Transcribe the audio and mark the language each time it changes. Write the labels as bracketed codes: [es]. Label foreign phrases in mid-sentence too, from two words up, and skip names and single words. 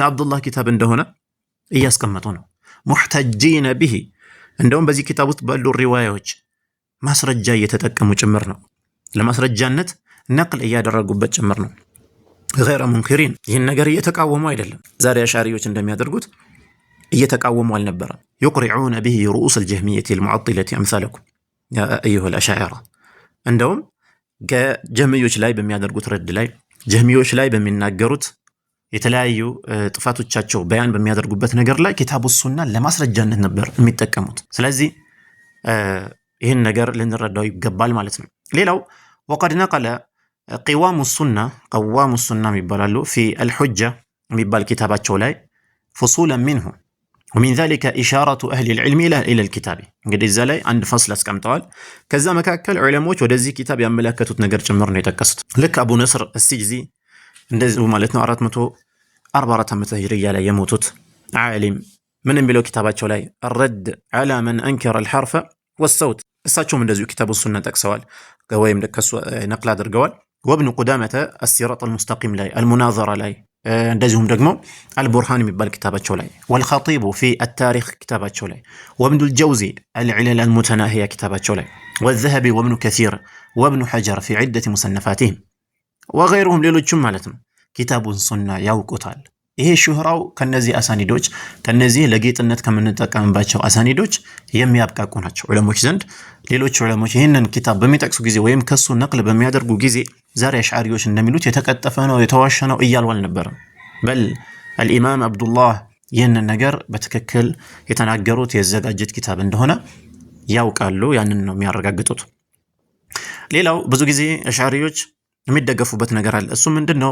[am] የአብዱላህ ኪታብ እንደሆነ እያስቀመጡ ነው። [ar] محتجين به [am] እንደውም በዚህ ኪታብ ውስጥ ባሉ ሪዋያዎች ማስረጃ እየተጠቀሙ ጭምር ነው። ለማስረጃነት ነቅል እያደረጉበት ጭምር ነው። [ar] غير منكرين [am] ይህን ነገር እየተቃወሙ አይደለም። ዛሬ አሻሪዎች እንደሚያደርጉት እየተቃወሙ አልነበረም። [ar] يقرعون به رؤوس الجهمية المعطلة أمثالكم يا أيها الأشاعرة [am] እንደውም ከጀህሚዮች ላይ በሚያደርጉት ረድ ላይ ጀህሚዮች ላይ በሚናገሩት የተለያዩ ጥፋቶቻቸው በያን በሚያደርጉበት ነገር ላይ ኪታቡ ሱና ለማስረጃነት ነበር የሚጠቀሙት። ስለዚህ ይህን ነገር ልንረዳው ይገባል ማለት ነው። ሌላው [ar] وقد نقل قوام السنة [am] የሚባላሉ [ar] في الحجة [am] የሚባል ኪታባቸው ላይ [ar] فصولا منه ومن ذلك إشارة أهل العلم إلى الكتاب [am] እንግዲህ እዛ ላይ አንድ ፈስል አስቀምጠዋል። ከዛ መካከል ዑለሞች ወደዚህ ኪታብ ያመለከቱት ነገር ጭምር ነው የጠቀሱት። ልክ አቡ ነስር አስሲጅዚ እንደዚህ ማለት ነው 444 ዓመተ ሂጅሪያ ላይ የሞቱት ዓሊም ምን የሚለው ኪታባቸው ላይ الرد على من أنكر الحرف والصوت እሳቸውም እንደዚሁ ኪታቡ ሱና ጠቅሰዋል ወይም ከሱ ነቅል አድርገዋል። وابن قدامة الصراط المستقيم ላይ المناظرة ላይ እንደዚሁም ደግሞ البرهان የሚባል ኪታባቸው ላይ [ar] والخطيب في التاريخ [am] ኪታባቸው ላይ وابن الجوزي العلل المتناهية ኪታባቸው ላይ [ar] والذهبي وابن كثير وابن حجر في عدة مصنفاتهم وغيرهم [am] ሌሎችም ማለት ነው ኪታቡን ሱና ያውቁታል። ይሄ ሹህራው ከነዚህ አሳኒዶች ከነዚህ ለጌጥነት ከምንጠቀምባቸው አሳኒዶች የሚያብቃቁ ናቸው ዑለሞች ዘንድ። ሌሎች ዑለሞች ይህንን ኪታብ በሚጠቅሱ ጊዜ ወይም ከሱ ነቅል በሚያደርጉ ጊዜ ዛሬ አሽዓሪዎች እንደሚሉት የተቀጠፈ ነው የተዋሸ ነው እያሉ አልነበረም። በል አልኢማም አብዱላህ ይህንን ነገር በትክክል የተናገሩት የዘጋጀት ኪታብ እንደሆነ ያውቃሉ። ያንን ነው የሚያረጋግጡት። ሌላው ብዙ ጊዜ አሽዓሪዎች የሚደገፉበት ነገር አለ። እሱ ምንድነው?